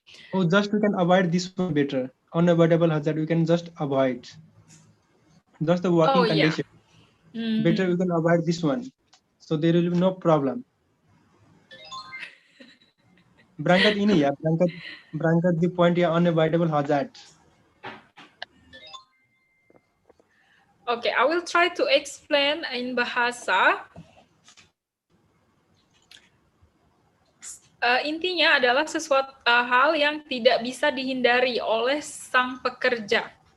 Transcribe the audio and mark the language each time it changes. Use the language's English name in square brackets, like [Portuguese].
[English] Oh, just we can avoid this one better. Unavoidable hazard we can just avoid. Just the working condition. Yeah. Better we can avoid this one. So there will be no problem. [Indonesian] Berangkat ini ya, berangkat di point ya unavoidable hazard. [English] Okay, I will try to explain in bahasa. [Indonesian] Intinya adalah sesuatu hal yang tidak bisa dihindari oleh sang pekerja.